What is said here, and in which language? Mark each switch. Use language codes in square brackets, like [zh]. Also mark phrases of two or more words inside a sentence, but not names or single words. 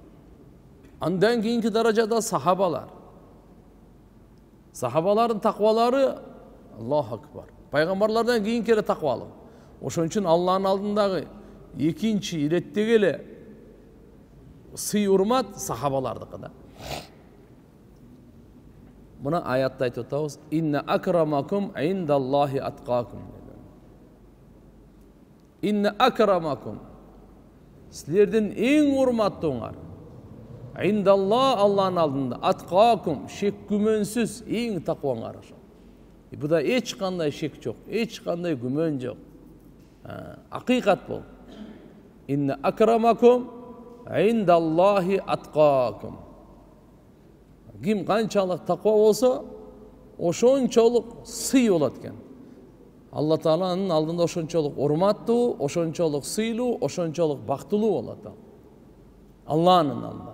[ky] Андан кийинки даражада сахабалар. Сахабалардын таквалары [ar] الله أكبر. [ky] Пайгамбарлардан кийинки таквалуу. Ошон үчүн Алланын алдындагы экинчи иреттеги эле сый урмат сахабалардыкы да. Мына аятта айтып атабыз: [ar] "إن أكرمكم عند الله أتقاكم." إن أكرمكم. [ky] Силердин эң урматтууңар. Индалла, Алланын алдында, аткакум, шек күмөнсүз эң такваңар. Буда эч кандай шек жок, эч кандай күмөн жок. Акыйкат бул. [ar] إن أكرمكم عند الله أتقاكم. [ky] Ким канчалык таква болсо, ошончолук сый болот экен. Алла Тааланын алдында ошончолук урматтуу, ошончолук сыйлуу, ошончолук бактылуу болот. Алланын алдында.